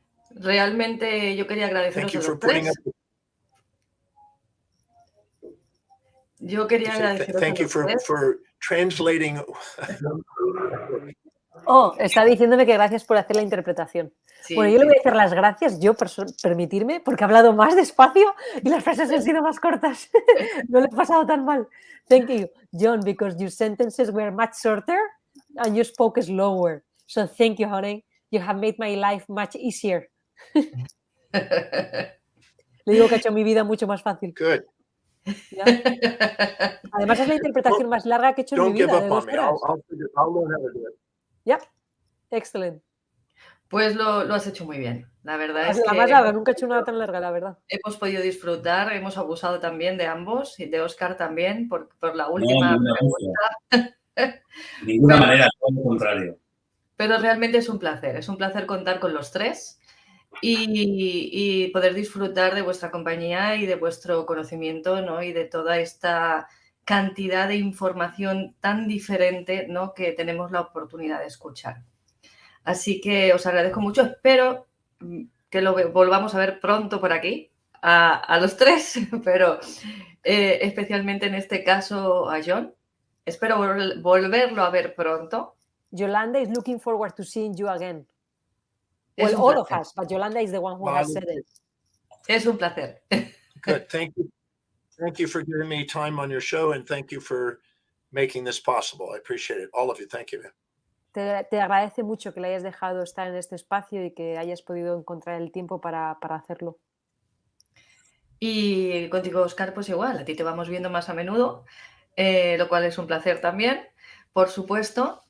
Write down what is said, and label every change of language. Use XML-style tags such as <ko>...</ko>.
<es>Realmente yo quería agradeceros a los tres. Yo quería agradeceros</es> <en>Thank you for translating.</en> <es>Oh, está diciéndome que gracias por hacer la interpretación. Sí, bueno, yo le voy a hacer las gracias, yo permitirme, porque he hablado más despacio y las frases han sido más cortas. No lo he pasado tan mal.</es> <en>Thank you, John, because your sentences were much shorter and you spoke slower. So thank you, honey. You have made my life much easier.</en> <es>Le digo que ha hecho mi vida mucho más fácil.</es> <en>Good.</en> <es>¿Ya? Además es la interpretación más larga que he hecho en mi vida, de 2 horas.</es> <en>I'll learn how to do it. Yep, excellent.</en> <es>Pues lo has hecho muy bien. La verdad es La que más larga, nunca he hecho una tan larga, la verdad. hemos podido disfrutar, hemos abusado también de ambos y de Óscar también por la última pregunta. De ninguna manera, todo lo contrario. Pero realmente es un placer contar con los tres y poder disfrutar de vuestra compañía y de vuestro conocimiento, ¿no? Y de toda esta cantidad de información tan diferente, ¿no? Que tenemos la oportunidad de escuchar. Así que os agradezco mucho, espero que lo volvamos a ver pronto por aquí, a los tres, pero especialmente en este caso a John. Espero volverlo a ver pronto.</es> <en>Yolanda is looking forward to seeing you again. Well, all of us, but Yolanda is the one who has said it.</en> <es>Es un placer.</es> <en>Good. Thank you. Thank you for giving me time on your show, and thank you for making this possible. I appreciate it. All of you. Thank you.</en> <es>Te agradece mucho que le hayas dejado estar en este espacio y que hayas podido encontrar el tiempo para hacerlo. Y contigo, Óscar, pues igual, a ti te vamos viendo más a menudo, lo cual es un placer también, por supuesto.</es>